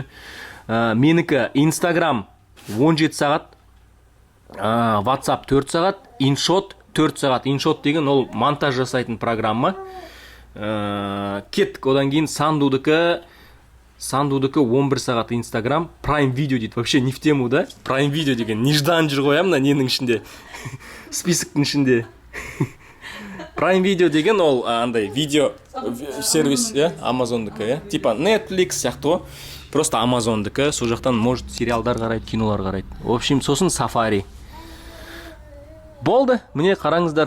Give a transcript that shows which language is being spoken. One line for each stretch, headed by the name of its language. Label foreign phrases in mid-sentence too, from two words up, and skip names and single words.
Kazakh: Менікі Instagram 17 сағат. WhatsApp 4 сағат. InShot 4 сағат. InShot деген ол монтаж жасайтын программа. Кеттік, одан кейін Сандудыкі 11 сағат Instagram, Prime Video дейді.
Russian: Вообще не в тему, да?
Kazakh: Prime Video деген неждан жүр ғой, мына ненің ішінде. Списоктың ішінде. Prime Video деген ол андай видео сервис, Amazon-дікі, типа Netflix сияқты ғой. Просто Amazon-дікі, сол жақтан может сериалдар қарайды, кинолар қарайды.
Russian: В общем,
Kazakh: сосын Safari. Болды, міне қараңыздар.